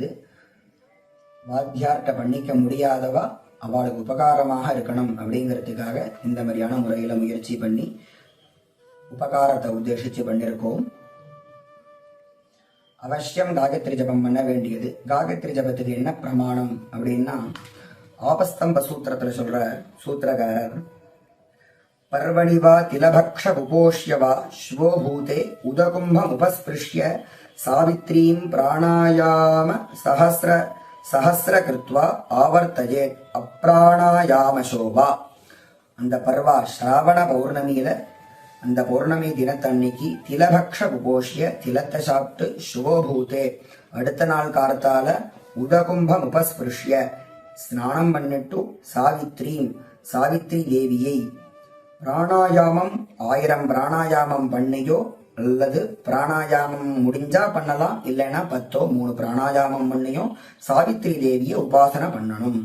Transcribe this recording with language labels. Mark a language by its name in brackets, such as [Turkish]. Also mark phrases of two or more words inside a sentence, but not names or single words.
[Tamil] வாத்தியார்ட்ட பண்ணிக்க முடியாதவா அவளுக்கு உபகாரமாக இருக்கணும் அப்படிங்கிறதுக்காக இந்த மாதிரியான முறையில முயற்சி பண்ணி உபகாரத்தை உத்தேசிச்சு பண்ணிருக்கோம். அவசியம் காயத்ரி ஜபம் பண்ண வேண்டியது. காயத்ரி ஜபத்துக்கு என்ன பிரமாணம் அப்படின்னா, ஆபஸ்தம்ப சூத்திரத்துல சொல்ற சூத்திரகாரர், [Sanskrit] पर्वणि वा तिलभक्ष उपोष्य वा श्वो भूते उदकुम्भम् उपस्पृश्य सावित्रीं प्राणायाम सहस्र कृत्वा आवर्तयेत् अप्राणायामशोभा. [Tamil] அந்த பர்வா ஸ்ராவண பௌர்ணமியில, அந்த பௌர்ணமி தினத்தன்னைக்கு [Sanskrit] तिलभक्ष उपोष्य, [Tamil] திலத்தை சாப்பிட்டு, சுவோபூதே அடுத்த நாள் காலத்தால, [Sanskrit] उदकुम्भम् उपस्पृश्य [Tamil] ஸ்நானம் பண்ணிட்டு, சாவித்ரி தேவியை பிராணாயாமம் 1000 பிராணாயாமம் பண்ணியோ, அல்லது பிராணாயாமம் முடிஞ்சா பண்ணலாம், இல்லைன்னா 10 3 பிராணாயாமம் பண்ணியோ சாவித்ரி தேவியை உபாசனை பண்ணணும்.